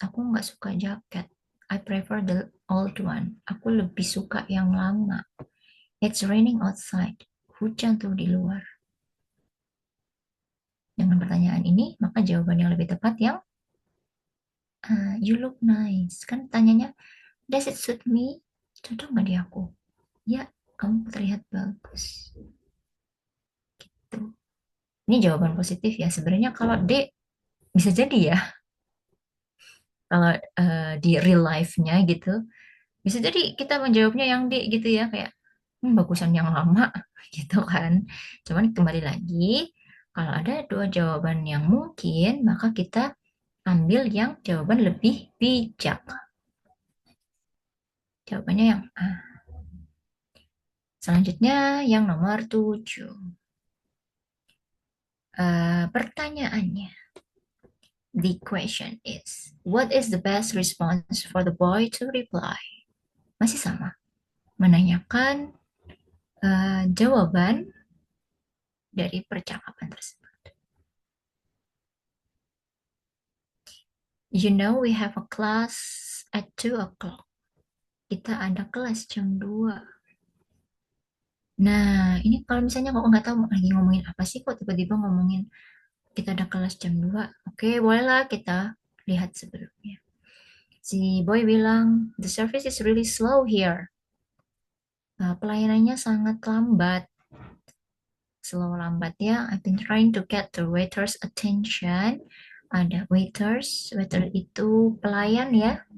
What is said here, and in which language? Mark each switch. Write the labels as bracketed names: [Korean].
[Indonesian] Aku nggak suka jaket. [English] I prefer the old one. [Indonesian] Aku lebih suka yang lama. [English] It's raining outside. [Indonesian] Hujan tuh di luar. Dengan pertanyaan ini, maka jawaban yang lebih tepat yang [English] you look nice. [Indonesian] Kan tanyanya, [English] does it suit me? [Indonesian] Cocok nggak di aku? Ya, kamu terlihat bagus. Tuh. Ini jawaban positif ya. Sebenarnya kalau D bisa jadi ya, kalau di real life-nya gitu, bisa jadi kita menjawabnya yang D gitu ya, kayak bagusan yang lama gitu kan. Cuman kembali lagi, kalau ada dua jawaban yang mungkin, maka kita ambil yang jawaban lebih bijak. Jawabannya yang A. Selanjutnya yang nomor 7. Pertanyaannya, [English] the question is, what is the best response for the boy to reply? [Indonesian] Masih sama, menanyakan jawaban dari percakapan tersebut. [English] You know we have a class at 2 o'clock. [Indonesian] Kita ada kelas jam 2. Nah, ini kalau misalnya kok nggak tahu lagi ngomongin apa sih, kok tiba-tiba ngomongin kita ada kelas jam 2. Oke, bolehlah kita lihat sebelumnya. Si boy bilang, [English] the service is really slow here. [Indonesian] Pelayanannya sangat lambat. Slow lambat ya. [English] I've been trying to get the waiter's attention. [Indonesian] Ada waiters. Waiter itu pelayan ya.